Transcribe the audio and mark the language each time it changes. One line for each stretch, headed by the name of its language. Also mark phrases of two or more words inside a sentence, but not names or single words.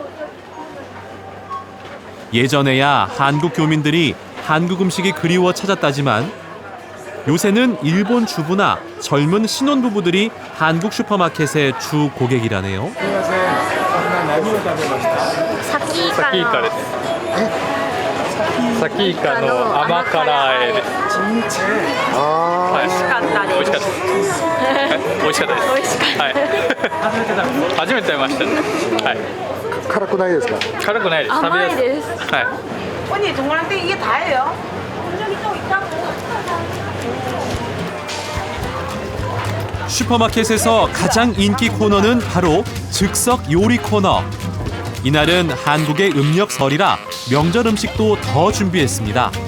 Korean: 예전에야 한국 교민들이 한국 음식이 그리워 찾았다지만 요새는 일본 주부나 젊은 신혼부부들이 한국 슈퍼마켓의 주 고객이라네요.
Japanese: さきいかの甘辛え初めて食べました。辛くないですか？辛くないです。甘いです。
Korean: 언니 동그란데 이게 다예요? 슈퍼마켓에서 가장 인기 코너는 바로 즉석 요리 코너. 이날은 한국의 음력설이라 명절 음식도 더 준비했습니다.